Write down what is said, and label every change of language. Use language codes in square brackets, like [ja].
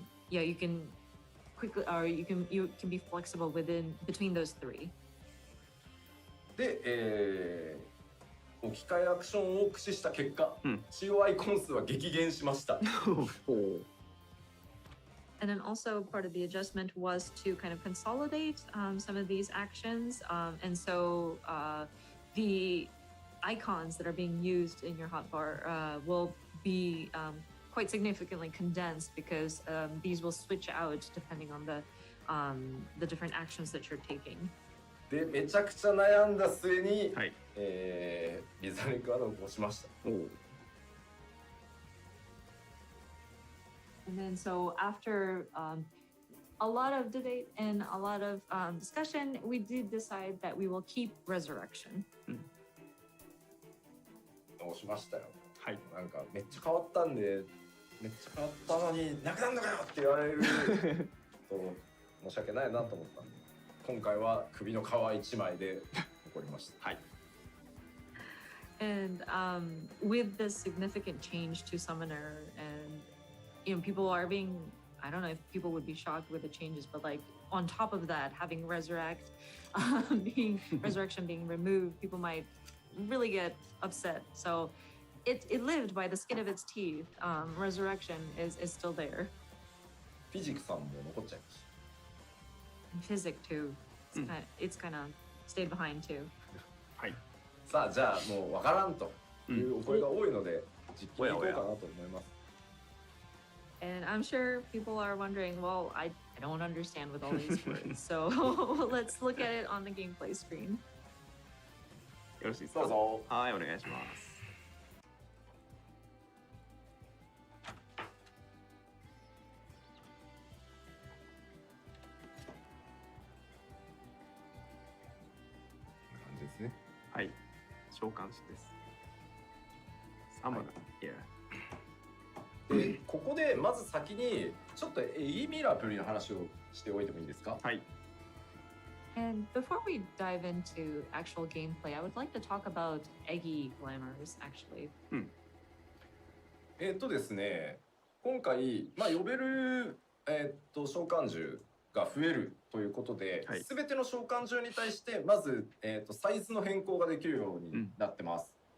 [en] You can quickly, or you can be flexible between those 3. [ja] で、置き換えアクションを駆使した結果、COI コン数は激減しました。 [en] And then also part of the adjustment was to kind of consolidate some of these actions. And so the icons that are being used in your hotbar will be quite significantly condensed because these will switch out depending on the different actions that you're taking. [ja] で、めちゃくちゃ悩んだ末に、リザレクアドを押しました。 [en] And then so after a lot of debate and a lot of discussion, we did decide that we will keep Resurrection. [ja] 押しましたよ。はい。なんかめっちゃ変わったんで、めっちゃ変わったのになくなんのかよって言われると申し訳ないなと思ったんで、今回は首の皮一枚で残りました。はい。 [en] And with this significant change to Summoner and people are being, I don't know if people would be shocked with the changes, but like on top of that, having Resurrection being removed, people might really get upset. So it lived by the skin of its teeth. Resurrection is still there. [ja] フィジクさんも残っちゃいました。 [en] Physic too. It's kind of stayed behind too. [ja] はい。さあ、じゃあもうわからんというお声が多いので、実機に行こうかなと思います。 [en] And I'm sure people are wondering, well, I don't understand with all these words. So let's look at it on the gameplay screen. [ja] よろしいですか？どうぞ。はい、お願いします。こんな感じですね。はい、召喚師です。サムナ、で、ここでまず先にちょっとエイミラプリの話をしておいてもいいですか？はい。 [en] And before we dive into actual gameplay, I would like to talk about Eggy Glamours, actually. [ja] ですね、今回、呼べる、召喚獣が増えるということで、すべての召喚獣に対してまず、サイズの変更ができるようになってます。